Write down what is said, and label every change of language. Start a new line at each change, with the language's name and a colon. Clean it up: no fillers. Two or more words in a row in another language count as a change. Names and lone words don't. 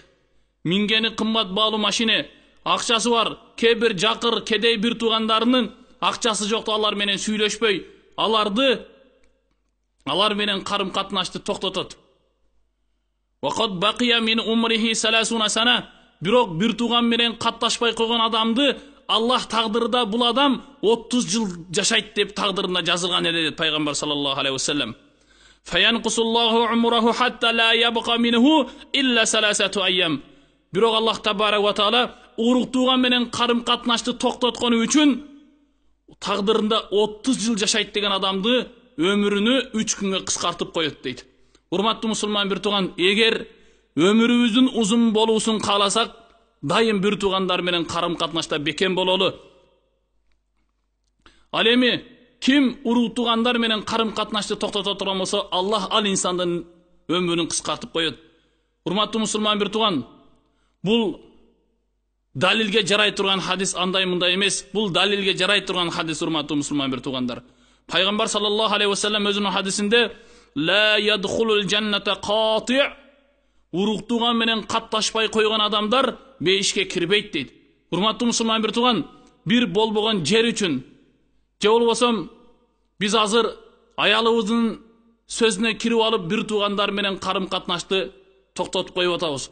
Kyrgyz: Мингени кымбат баалуу машина, акчасы бар, кебир жакыр, кедей бир туугандарынын акчасы жок, алар менен сүйлөшпөй, алар менен карым катнашты токтотот.
Arabic: "وقد بقي من عمره 30 سنة."
Kyrgyz: Бирок бир тууган менен катташпай койгон адамды Аллах тагдырда бул адам 30 жыл жашайт деп тагдырында жазылган эле дейт Пайгамбар
Arabic: саллаллаху алейхи ва саллам. "فينقص الله عمره حتى لا يبقى منه إلا ثلاثة أيام."
Kyrgyz: Бирок Аллах
Arabic: табарак ва таала
Kyrgyz: урук тууган менен карым катнашты токтоткону үчүн тагдырында 30 жыл жашайт деген адамды өмүрүнү 3 күнгө кыскартып коет дейт. Урматтуу мусулман бир тууган, эгер өмүрүбүздүн узун болуусун кааласак, дайым бир туугандар менен карым катнашта бекем бололу. Ал эми ким урук туугандар менен карым катнашты токтото турган болсо, Аллах ал инсандын өмүрүн кыскартып коет. Урматтуу мусулман бир тууган, бул далилге жарай турган хадис андай мындай эмес. Бул далилге жарай турган хадис урматтуу мусулман бир туугандар.
Arabic: Пайгамбар صلى الله عليه وسلم
Kyrgyz: өзүнүн хадисинде
Arabic: "لا يدخل الجنة قاطع'."
Kyrgyz: Урук тууган менен катташпай койгон адамдар бейишке кирбейт дейт. Урматтуу мусулман бир тууган, бир болбогон жер үчүн же болбосом биз азыр аялыбыздын сөзүнө кирип алып бир туугандар менен карым катнашты токтотуп коюп атабыз.